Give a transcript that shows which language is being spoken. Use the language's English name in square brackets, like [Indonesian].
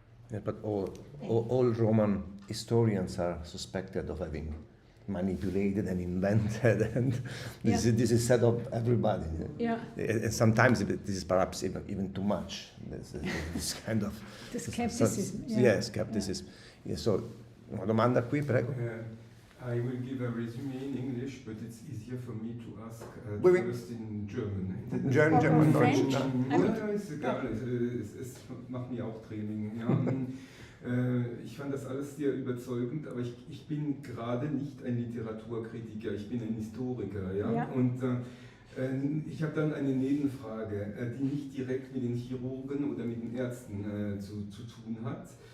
[English] Yeah, but all Roman historians are suspected of having manipulated and invented, and this is said of everybody. Yeah. And sometimes this is perhaps even too much. This kind of the skepticism. Skepticism. Yeah, so, [Italian] una domanda qui, prego. [English] I will give a resume in English, but it's easier for me to ask [French] Oui. [English] first in German. German, French. [German] Ja, ist egal, es macht mir auch Training. Ja. Ich fand das alles sehr überzeugend, aber ich bin gerade nicht ein Literaturkritiker, ich bin ein Historiker. Ja? Und ich habe dann eine Nebenfrage, die nicht direkt mit den Chirurgen oder mit den Ärzten zu tun hat.